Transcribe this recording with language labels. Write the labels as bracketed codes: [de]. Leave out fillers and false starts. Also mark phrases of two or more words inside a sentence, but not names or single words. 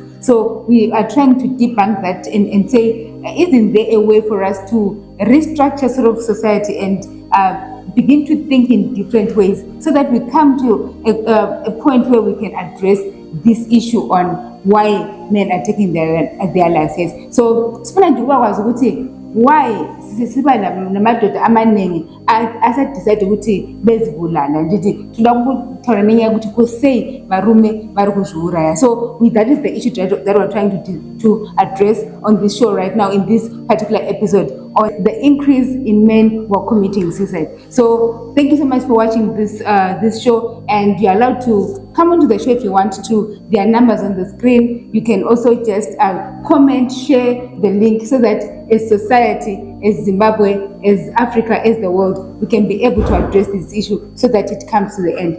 [en] So we are trying to debunk that and say, isn't there a way for us to restructure sort of society and begin to think in different ways so that we come to a point where we can address this issue on why men are taking their lives. Yes. So, why [nd] siba namadoda amaningi asadecide ukuthi bezibulala. [sn] Ndithi toda kutaura nenyaya yekuti kusei varume vari kuzviuraya. [en] So that is the issue that we're trying to address on this show right now, in this particular episode, on the increase in men who are committing suicide. So thank you so much for watching this show, and you're allowed to come onto the show if you want to. There are numbers on the screen. You can also just comment, share the link, so that as society, as Zimbabwe, as Africa, as the world, we can be able to address this issue so that it comes to the end.